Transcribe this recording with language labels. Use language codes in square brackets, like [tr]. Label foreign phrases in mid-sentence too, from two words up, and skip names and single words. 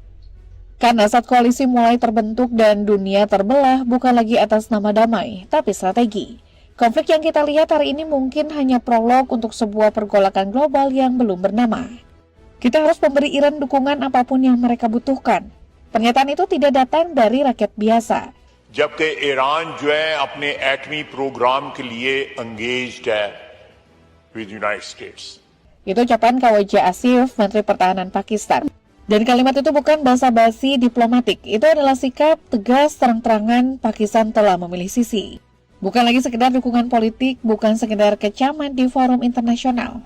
[id] Karena saat koalisi mulai terbentuk dan dunia terbelah bukan lagi atas nama damai, tapi strategi. Konflik yang kita lihat hari ini mungkin hanya prolog untuk sebuah pergolakan global yang belum bernama. Kita harus memberi Iran dukungan apapun yang mereka butuhkan. Pernyataan itu tidak datang dari rakyat biasa. [ur] جبکہ ایران جو ہے اپنے ایٹمی پروگرام کے لیے انگیجڈ ہے with United States. [id] Itu ucapan KWJ Asif, Menteri Pertahanan Pakistan. Dan kalimat itu bukan basa-basi diplomatik, itu adalah sikap tegas terang-terangan Pakistan telah memilih sisi. Bukan lagi sekedar dukungan politik, bukan sekedar kecaman di forum internasional.